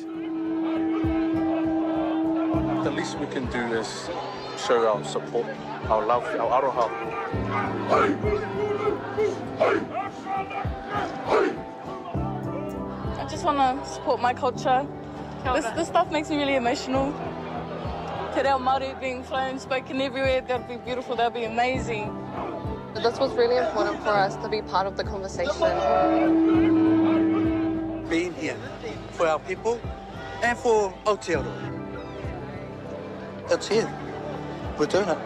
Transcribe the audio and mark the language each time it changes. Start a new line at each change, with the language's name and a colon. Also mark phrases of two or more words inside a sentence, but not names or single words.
English: The least we can do is show our support, our love, our aroha. I just want to support my culture. This stuff makes me really emotional. Te reo Māori being flown, spoken everywhere, that'd be beautiful, that'd be amazing. This was really important for us to be part of the conversation. Being here for our people and for Aotearoa. It's here. We're doing it.